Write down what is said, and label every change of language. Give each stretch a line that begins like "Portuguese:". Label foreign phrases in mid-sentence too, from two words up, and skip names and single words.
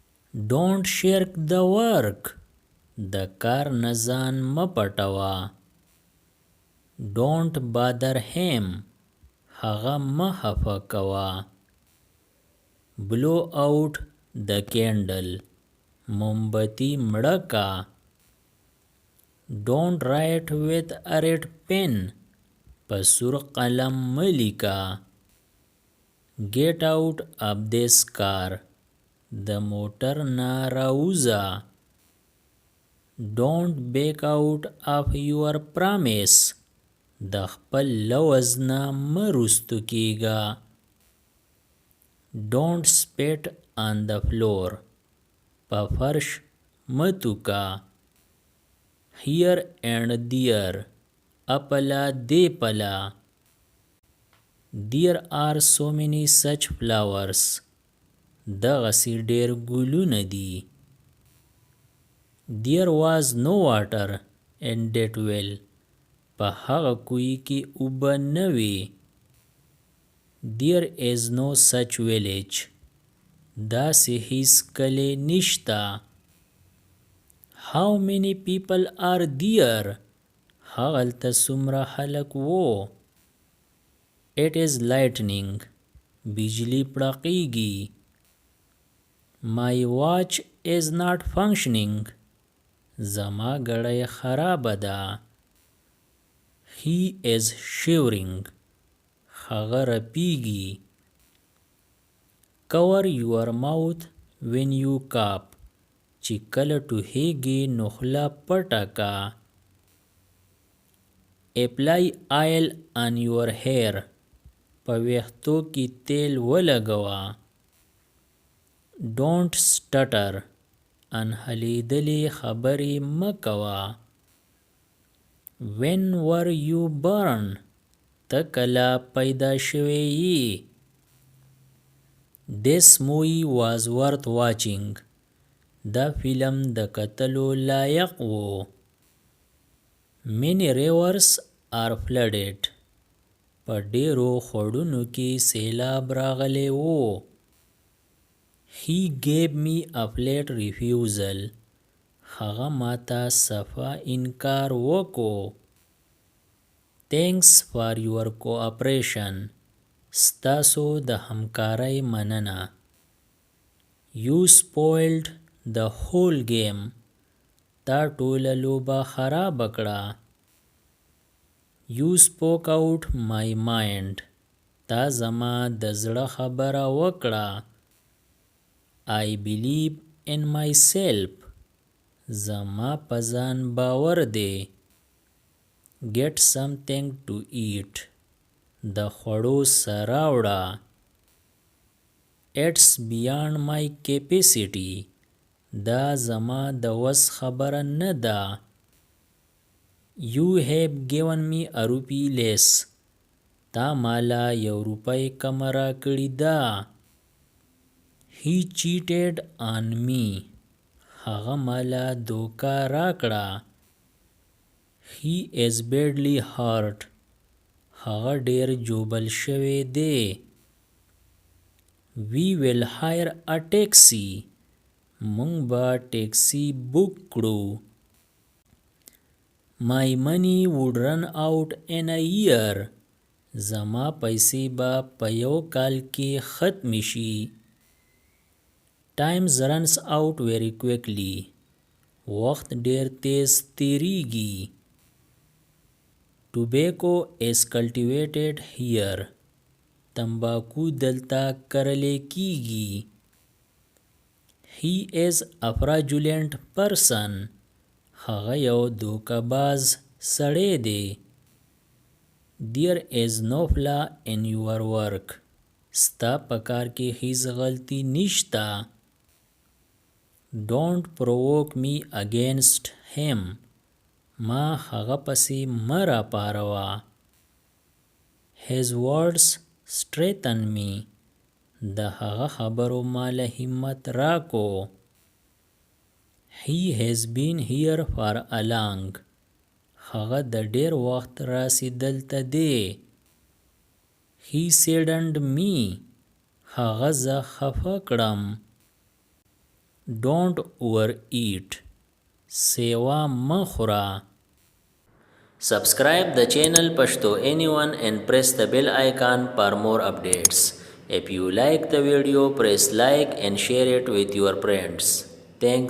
English: Don't shirk the work.
Pashto: د کار نه ځان مه پټوه.
English: Don't bother him.
Pashto: هغه مه خفه کوه.
English: Blow out the candle.
Pashto: مومبتي مړه کا.
English: Don't write with a red pen.
Pashto: په سور قلم مه لیکه.
English: Get out of this car.
Pashto: د موټر نه راوځه.
English: Don't back out of your promise.
Pashto: د خپل لوز نه مه رستو کیږه.
English: Don't spit on the floor.
Pashto: په فرش مه توکه.
English: Here and there.
Pashto: اپلا دی پلا.
English: There are so many such flowers.
Pashto: دغسی ډیر ګلونه دي.
English: There was no water in that well.
Pashto: په هغه کوی کې اوبه نه وې.
English: There is no such village.
Pashto: داسې هیڅ کلی نشته.
English: How many people are there?
Pashto: هغلته څومره خلک وو.
English: It is lightning.
Pashto: بجلی پړقیږي.
English: My watch is not functioning.
Pashto: زما ګړۍ خرابه ده.
English: He is shivering.
Pashto: هغه رپیږي.
English: Cover your mouth when you cough.
Pashto: چې کله ټوخیږي نو خوله پټه کا.
English: Apply oil on your hair.
Pashto: په ویښتو کې تیل ولګوه.
English: Don't stutter.
Pashto: انهلیدلې خبرې مه کوه.
English: When were you born?
Pashto: ته کله پیدا شوی یې.
English: This movie was worth watching.
Pashto: دا فلم د کتلو لایق و.
English: Many rivers are flooded.
Pashto: په ډیرو خوړونو کې سیلاب راغلی و.
English: He gave me a flat refusal.
Pashto: هغه ماته صفا انکار وکړو.
English: Thanks for your cooperation.
Pashto: ستاسو د همکارۍ مننه.
English: You spoiled the whole game.
Pashto: تا ټوله لوبه خراب کړه.
English: You spoke out my mind.
Pashto: تا زما د زړه خبره وکړه.
English: I believe in myself.
Pashto: زما په ځان باور دی.
English: Get something to eat.
Pashto: د خوړو سره وړه.
English: It's beyond my capacity.
Pashto: دا زما د وس خبره نه ده.
English: You have given me a rupee less.
Pashto: تا مالا یو روپۍ کم را کړې ده.
English: He cheated on me.
Pashto: هغه مالا دوکه راکړه.
English: He is badly hurt.
Pashto: هغه ډیر جوبل شوی دی.
English: We will hire a taxi.
Pashto: مونږ به ټیکسی بوک کړو.
English: My money would run out in a year.
Pashto: زما پیسې به په یو کال کې ختم شي.
English: Time runs out very quickly.
Pashto: وخت ډیر تیز تیریږي.
English: Tobacco is cultivated here.
Pashto: تمباکو دلته کرلې کیږي.
English: He is a fraudulent person.
Pashto: هغه یو دوکه‌باز سړی دی.
English: There is no flaw in your work.
Pashto: ستا په کار کې هیڅ غلطي نشته.
English: Don't provoke me against him.
Pashto: ما هغه پسې مه راپاروه.
English: His words strengthen me.
Pashto: د هغه خبرو ماله همت راکو.
English: He has been here for a long.
Pashto: هغه د ډیر وخت راسي دلته دی.
English: He saddened me.
Pashto: هغه زه خفه کړم.
English: Don't overeat.
Pashto: سېوا مه خوره.
English: Subscribe the channel Pashto Anyone and press the bell icon for more updates. If you like the video, press like and share it with your friends.